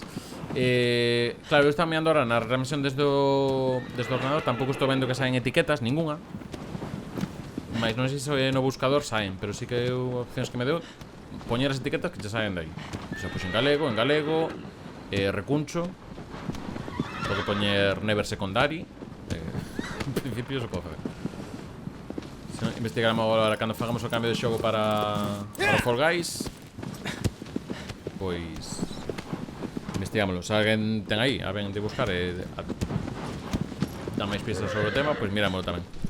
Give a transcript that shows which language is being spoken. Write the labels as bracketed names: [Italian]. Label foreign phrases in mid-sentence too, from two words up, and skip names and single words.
[Galician] Claro, eu estaba mirando ahora na remisión desde o ordenador. Tampouco estou vendo que saen etiquetas, ninguna. Mais non sei se no buscador saen, pero sí que opcións que me deu poñer as etiquetas que xa saen de aí. [Spanish] O sea, [Galician] pois en galego, recuncho. Pode poñer [English] never secondary. [Galician] En principio se pode facer. Se non, investigaremos agora cando fagamos o cambio de xogo para Fall Guys. Pois investigámoslo. Se alguén ten aí, a ven de buscar e dá máis pistas sobre o tema, pois mirámoslo tamén.